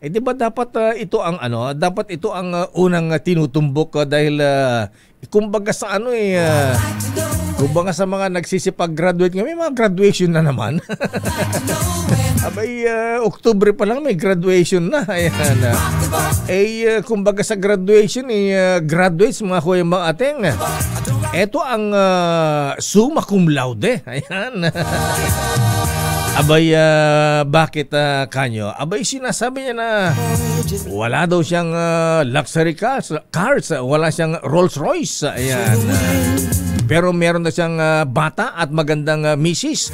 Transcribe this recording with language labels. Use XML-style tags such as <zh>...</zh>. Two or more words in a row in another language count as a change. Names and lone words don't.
<tl>di ba dapat ito ang dapat ito ang unang tinutumbok dahil kumbaga sa kumbaga sa mga nagsisipag-graduate nga, may mga graduation na naman. Abay, Oktubre pa lang may graduation na. Ayan. Kumbaga sa graduation, graduates mga kuya mga ateng. Ito ang</tl> <la>summa cum laude.</la> <tl>Ayan. Abay, bakit kanyo? Abay, sinasabi niya na wala daw siyang</tl> <en>luxury cars,</en> <tl>wala siyang Rolls Royce. Ayan. Pero meron na siyang bata at magandang misis.</tl>